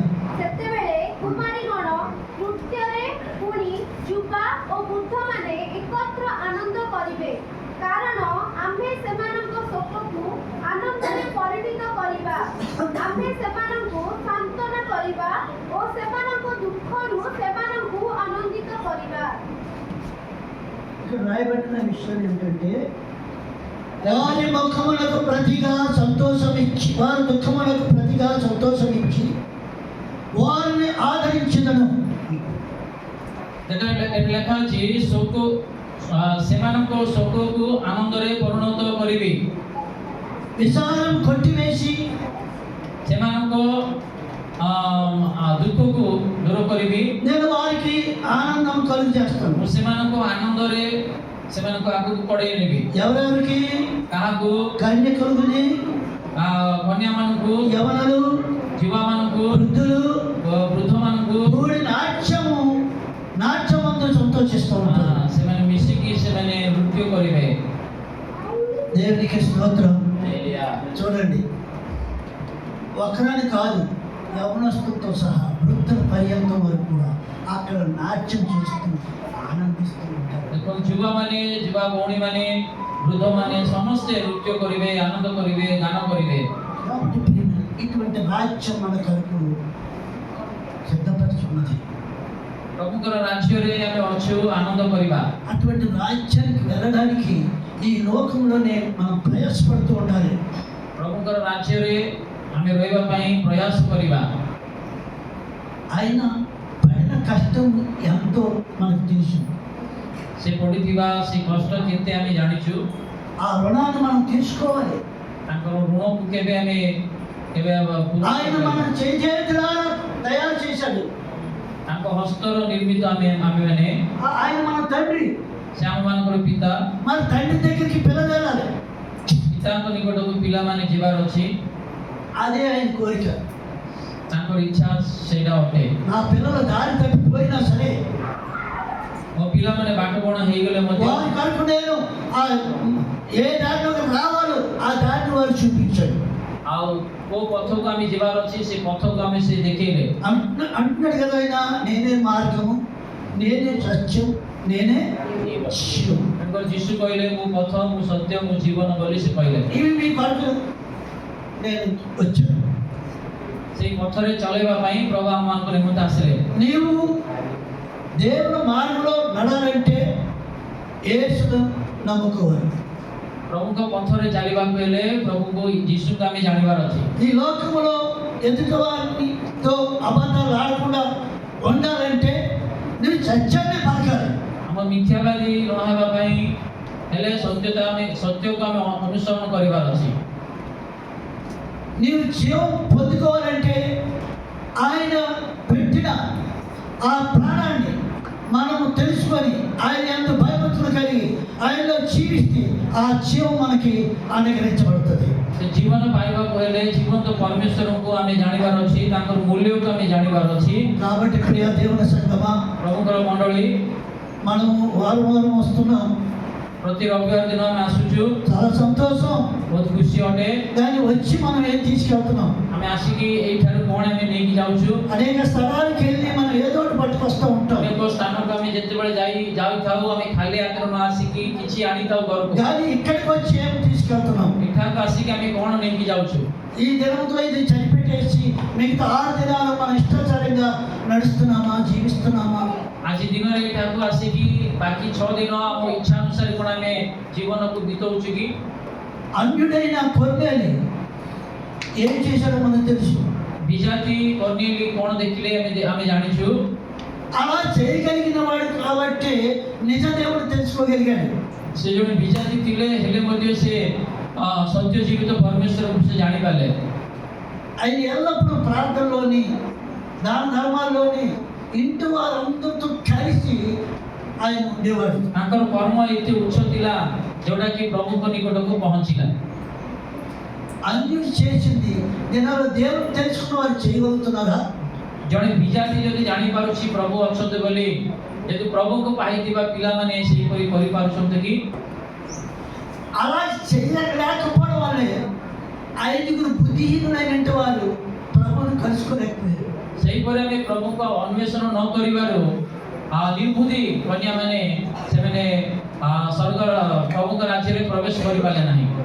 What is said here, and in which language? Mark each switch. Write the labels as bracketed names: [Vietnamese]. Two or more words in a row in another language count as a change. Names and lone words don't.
[Odia] ସେତେବେଳେ କୁମାରୀଗଣ ନୃତ୍ୟରେ ପୁଣି ଯୁବା ଓ ବୃଦ୍ଧମାନେ ଏକତ୍ର ଆନନ୍ଦ କରିବେ, କାରଣ ଆମ୍ଭେ ସେମାନଙ୍କ ଶୋକକୁ ଆନନ୍ଦରେ ପରିଣତ କରିବା, ଆମ୍ଭେ ସେମାନଙ୍କୁ ସାନ୍ତ୍ୱନା କରିବା ଓ ସେମାନଙ୍କ ଦୁଃଖରୁ ସେମାନଙ୍କୁ ଆନନ୍ଦିତ କରିବା। [Telugu] ఇక్కడ రాయబడిన విషయం ఏమిటంటే, వారి ముఖములకు ప్రతిగా సంతోషం ఇచ్చి, వారి దుఃఖములకు ప్రతిగా సంతోషం ఇచ్చి వారిని ఆదరించుదను। [Odia] ଏଠି ଲେଖା ଅଛି, ସେମାନଙ୍କ ଶୋକକୁ ଆନନ୍ଦରେ ପରିଣତ କରିବି, [Telugu] విచారం కొట్టివేసి [Odia] ସେମାନଙ୍କ ଦୁଃଖକୁ ଦୂର କରିବି, [Telugu] నేను వారికి ఆనందం కలుగు చేస్తాను। [Odia] ମୁଁ ସେମାନଙ୍କୁ ଆନନ୍ଦରେ ସେମାନଙ୍କୁ ଆଗକୁ କଢ଼େଇ ନେବି। [Telugu] ఎవరెవరికి? [Odia] କାହାକୁ? [Telugu] కన్యకులని, [Odia] କନ୍ୟାମାନଙ୍କୁ, [Telugu] యవనులు, [Odia] ଯୁବାମାନଙ୍କୁ, [Telugu] వృద్ధులు [Odia] ବୃଦ୍ଧମାନଙ୍କୁ [Telugu] కూడి నాట్యమందు సంతోషిస్తూ ఉంటారు। [Odia] ସେମାନେ ମିଶିକି ସେମାନେ ନୃତ୍ୟ କରିବେ। [Telugu] దేవునికి స్తోత్రం। చూడండి, ఒకరని కాదు, యవనస్తులతో సహా వృద్ధుల పర్యంతం వరకు కూడా అక్కడ నాట్యం చేస్తూ ఆనందిస్తూ ఉంటారు। [Odia] ଦେଖନ୍ତୁ, ଯୁବାମାନେ, ଯୁବା ଭଉଣୀମାନେ, ବୃଦ୍ଧମାନେ ସମସ୍ତେ ନୃତ୍ୟ କରିବେ, ଆନନ୍ଦ କରିବେ, ଗାନ କରିବେ। [Telugu] కాబట్టి ప్రియులారా, ఇటువంటి నాట్యం మన కొరకు సిద్ధపరుచున్నది। [Odia] ପ୍ରଭୁଙ୍କର ରାଜ୍ୟରେ ଆମେ ଅଛୁ, ଆନନ୍ଦ କରିବା। [Telugu] అటువంటి రాజ్యానికి వెళ్ళడానికి ఈ లోకంలోనే మనం ప్రయాసపడుతూ ఉండాలి। [Odia] ପ୍ରଭୁଙ୍କର ରାଜ୍ୟରେ ଆମେ ରହିବା ପାଇଁ ପ୍ରୟାସ କରିବା। [Telugu] ఆయన పడిన కష్టం ఎంతో మనకు తెలుసు। [Odia] ସେ ପଡ଼ିଥିବା ସେ କଷ୍ଟ କେତେ ଆମେ ଜାଣିଛୁ। [Telugu] ఆ రుణాన్ని మనం తీసుకోవాలి। [Odia] ତାଙ୍କର ଋଣକୁ କେବେ [Telugu] ఆయన మన చేతులారా తయారు చేశాడు। [Odia] ତାଙ୍କ ହସ୍ତର ନିର୍ମିତ ଆମେମାନେ। [Telugu] ఆయన మన తండ్రి। [Odia] ସେ ଆମମାନଙ୍କର ପିତା। [Telugu] మన తండ్రి దగ్గరికి పిల్లలు వెళ్ళాలి। [Odia] ପିତାଙ୍କ ନିକଟକୁ ପିଲାମାନେ ଯିବାର ଅଛି। [Telugu] అదే ఆయన కోరిక। [Odia] ତାଙ୍କର ଇଚ୍ଛା ସେଇଟା ଅଟେ। [Telugu] నా పిల్లలు దారి తప్పిపోయినా సరే, [Odia] ମୋ ପିଲାମାନେ ବାଟବଣ ହେଇଗଲେ ମଧ୍ୟ [Telugu] వారి కొరకు నేను ఏ దారిలోకి రావాలో ఆ దారిని వారు చూపించాడు। [Odia] ଆଉ କୋଉ ପଥକୁ ଆମେ ଯିବାର ଅଛି ସେ ପଥକୁ ଆମେ ସେ ଦେଖେଇଲେ। [Telugu] అంటున్నాడు కదా ఆయన, నేనే మార్గము, నేనే సత్యం, నేనే జీవం। [Odia] ତାଙ୍କର ଯୀଶୁ କହିଲେ, ମୁଁ ପଥ, ମୁଁ ସତ୍ୟ, ମୁଁ ଜୀବନ ବୋଲି ସେ କହିଲେ। [Telugu] ఇవి మీ కొరకు నేను వచ్చాను। [Odia] ସେଇ ପଥରେ ଚଲେଇବା ପାଇଁ ପ୍ରଭୁ ଆମମାନଙ୍କ ନିମନ୍ତେ ଆସିଲେ। [Telugu] నీవు దేవుని మార్గంలో నడాలంటే యేసును నమ్ముకోవాలి। [Odia] ପ୍ରଭୁଙ୍କ ପଥରେ ଚାଲିବାକୁ ହେଲେ ପ୍ରଭୁଙ୍କୁ ଯୀଶୁଙ୍କୁ ଆମେ ଜାଣିବାର ଅଛି। [Telugu] ఈ లోకములో ఎదుటి వారితో అబద్ధాలు ఆడకుండా ఉండాలంటే నువ్వు సత్యాన్ని పలకాలి। [Odia] ଆମ ମିଥ୍ୟାବାଦୀ ନ ହେବା ପାଇଁ ହେଲେ ସତ୍ୟକୁ ଆମେ ଅନୁସରଣ କରିବାର ଅଛି। [Telugu] నీవు జీవం పొందుకోవాలంటే ఆయన పెట్టిన ఆ ప్రాణాన్ని మనము తెలుసుకొని ఆయన ఎంత భయభక్తులు కలిగి ఆయనలో జీవిస్తే ఆ జీవం మనకి అనుగ్రహించబడుతుంది. [Odia] ସେ ଜୀବନ ପାଇବାକୁ ହେଲେ ଜୀବନ୍ତ ପରମେଶ୍ୱରଙ୍କୁ ଆମେ ଜାଣିବାର ଅଛି, ତାଙ୍କର ମୂଲ୍ୟକୁ ଆମେ ଜାଣିବାର ଅଛି। [Telugu] కాబట్టి ప్రియ దేవుని సంగమా, [Odia] ପ୍ରଭୁଙ୍କର ମଣ୍ଡଳୀ, [Telugu] మనము వారం వస్తున్నాం, [Odia] ପ୍ରତି ରବିବାର ଦିନ ଆମେ ଆସୁଛୁ, [Telugu] చాలా సంతోషం. [Odia] ବହୁତ ଖୁସି ଅଟେ। [Telugu] కానీ వచ్చి మనం ఏం తీసుకెళ్తున్నాం? [Odia] ଆମେ ଆସିକି ଏଇଠାରୁ କଣ ଆମେ ନେଇକି ଯାଉଛୁ? [Telugu] అనేక స్థలాలకు వెళ్ళి మనం ఏదో ఒకటి పట్టుకొస్తూ ఉంటాం. [Odia] ଅନେକ ସ୍ଥାନକୁ ଆମେ ଯେତେବେଳେ ଯାଉଥାଉ ଆମେ ଖାଲି ହାତରେ ନ ଆସିକି କିଛି ଆଣିଥାଉ ଘରକୁ। [Telugu] కానీ ఇక్కడికి వచ్చి ఏం తీసుకెళ్తున్నాం? [Odia] ଏଠାକୁ ଆସିକି ଆମେ କଣ ନେଇକି ଯାଉଛୁ? [Telugu] ఈ దినంతో ఇది చనిపెట్టేసి మిగతా 6 దినాలు మన ఇష్టాచారంగా నడుస్తున్నామా, జీవిస్తున్నామా? [Odia] ଆଜି ଦିନରେ ଏଠାକୁ ଆସିକି ବାକି 6 ଦିନ ଆମ ଇଚ୍ଛା ଅନୁସାରେ କଣ ଆମେ ଜୀବନକୁ ବିତଉଛୁ କି? [Telugu] అన్యుడైన కొర్నేలి ఏం చేశాడో మనకు తెలుసు. [Odia] ବିଜାତି କର୍ନେଲି କଣ ଦେଖିଲେ ଆମେ ଜାଣିଛୁ। [Telugu] అలా చేయగలిగిన వాడు కాబట్టి నిజ దేవుడు తెలుసుకోగలిగాడు. [Odia] ସେ ଜଣେ ବିଜାତି ଥିଲେ ହେଲେ ମଧ୍ୟ ସେ ସତ୍ୟ ଜୀବିତ ପରମେଶ୍ୱରକୁ ସେ ଜାଣିପାରିଲେ। [Telugu] ఆయన ఎల్లప్పుడూ ప్రార్థనలోని దాన ధర్మాల్లోని ఇంటి వారందరితో కలిసి ఆయన ఉండేవాడు. [Odia] ତାଙ୍କର କର୍ମ ଏତେ ଉଚ୍ଚ ଥିଲା ଯୋଉଟାକି ପ୍ରଭୁଙ୍କ ନିକଟକୁ ପହଞ୍ଚିଲା। [Telugu] అన్యుడు చేసింది ଦିନର దేవుడు తెలుసుకున్న వారు చేయగలుగుతున్నారా? [Odia] ଜଣେ ବିଜାତି ଯଦି ଜାଣିପାରୁଛି ପ୍ରଭୁ ଅଛନ୍ତି ବୋଲି, ଯଦି ପ୍ରଭୁଙ୍କୁ ପାଇଥିବା ପିଲାମାନେ ସେହିପରି କରିପାରୁଛନ୍ତି କି? [Telugu] అలా చేయలేకపోవడం వల్లే 5 బుద్ధిహీనులైన వారు ప్రభువును కలుసుకోలేకపోయారు. [Odia] ସେହିପରି ଆମେ ପ୍ରଭୁଙ୍କ ଅନ୍ୱେଷଣ ନ କରିବାରୁ ନିର୍ବୁଦ୍ଧି କନ୍ୟାମାନେ ସେମାନେ ସ୍ୱର୍ଗ ପ୍ରଭୁଙ୍କ ରାଜ୍ୟରେ ପ୍ରବେଶ କରିପାରିଲେ ନାହିଁ।